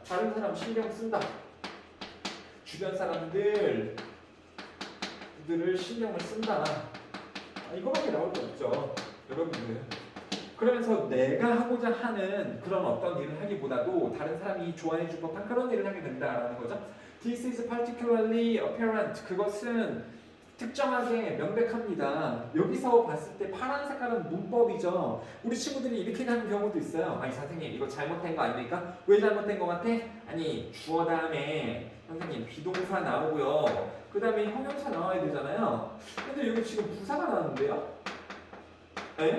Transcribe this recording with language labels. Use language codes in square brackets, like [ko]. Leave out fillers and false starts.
[ko] 다른 사람 신경 쓴다. 주변 사람들을 신경을 쓴다. 이거밖에 나올 게 없죠. 여러분들. 그러면서 내가 하고자 하는 그런 어떤 일을 하기보다도 다른 사람이 좋아해 줄 법한 그런 일을 하게 된다라는 거죠. [en] This is particularly apparent. [ko] 그것은 특정하게 명백합니다. 여기서 봤을 때 파란 색깔은 문법이죠. 우리 친구들이 이렇게 가는 경우도 있어요. 아니 선생님 이거 잘못된 거 아닙니까? 왜 잘못된 거 같아? 아니 주어 다음에 선생님 비동사 나오고요. 그 다음에 형용사 나와야 되잖아요. 근데 여기 지금 부사가 나왔는데요? 네?